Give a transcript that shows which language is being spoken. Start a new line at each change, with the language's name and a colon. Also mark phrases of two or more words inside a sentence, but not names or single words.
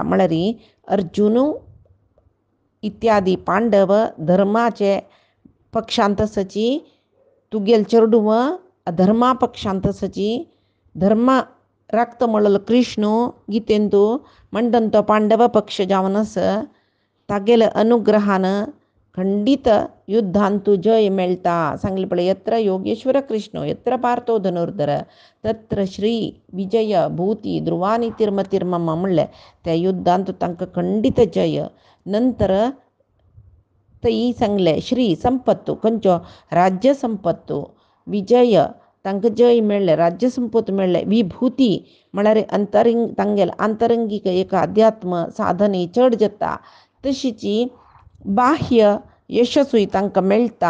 Konkani: म्हळ्यार अर्जुन इत्यादी पांडव धर्माचे पक्षांतसची, तुगेल चेडूव अधर्मा पक्षांतसची, धर्मा राखता म्हणलो कृष्ण गीतेंतू म्हणटन तो पांडव पक्ष जावनस तागेल अनुग्रहान खंडित युद्धांतू जय मेळटा सांगले पळय.
Sanskrit: यत्र योगेश्वर कृष्ण यत्र पार्थो धनुर्धर तत्र श्री विजय भूती ध्रुवा नीतिर्मतिर्मम
Konkani: म्हणले. त्या युद्धांतू तांकां खंडित जय. नंतर तई सांगले श्री संपत्तू खंयचो राज्य संपत्तू, विजय तांकां जय मेळ्ळे, राज्य संपत मेळ्ळे, विभूती म्हळ्यार तांगेल आंतरंगीक एक अध्यात्म साधने चड जाता, तशीची बाह्य यशसूय तांकां मेळटा.